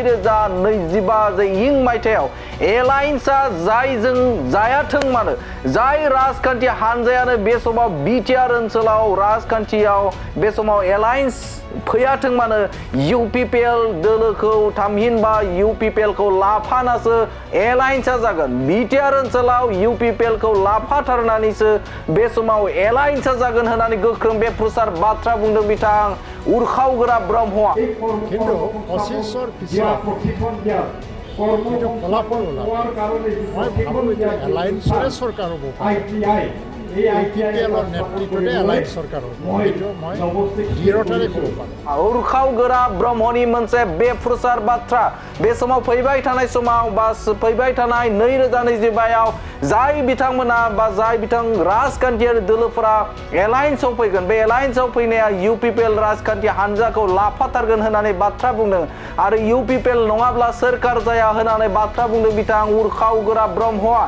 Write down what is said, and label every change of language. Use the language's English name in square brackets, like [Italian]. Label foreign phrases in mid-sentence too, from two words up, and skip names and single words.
[Bodo] 2025 मायथाइयाव एलायन्सआ जायजों जायाथों मानो जाय राजखान्थि हानजायानो बे समाव बिटिआर ओनसोलाव राजखान्थियाव बे समाव एलायन्स फैयाथों मानो इउपिपिएल दोलोखौ थामहिनबा इउपिपिएलखौ लाफानासो एलायन्सआ जागोन। बिटिआर ओनसोलाव इउपिपिएलखौ लाफाथारनानैसो बे समाव एलायन्सआ जागोन होननानै गोख्रों बेफ्रुसार बाथ्रा बुंदों बिथां उरखावग्रा ब्रह्मआ। [Assamese] কিন্তু 25 পিছত কিন্তু ফলাফল ওলাল মই ভাবোঁ যে এলায়েন্সৰে চৰকাৰ হ'ব ইউপিপিএলৰ নেতৃত্বতে এলায়েন্স চৰকাৰ হ'ব সেইটো মই দৃঢ়তাৰে ক'ব পাৰোঁ। [Bodo] उरखावग्रा ब्रह्मनि मोनसे बेफ्रुसार बाथ्रा बे समाव फैबाय थानाय समाव बा फैबाय थानाय 2025आव जाय बिथांमोना बा जाय बिथां राजखान्थियारि दोलोफोरा एलायन्सआव फैगोन बे एलायन्सआव फैनाया इउपिपिएल राजखान्थि हानजाखौ लाफाथारगोन होननानै बाथ्रा बुंदों आरो इउपिपिएल नङाब्ला सोरखार जाया होननानै बाथ्रा बुंदों बिथां उरखावग्रा ब्रह्मआ।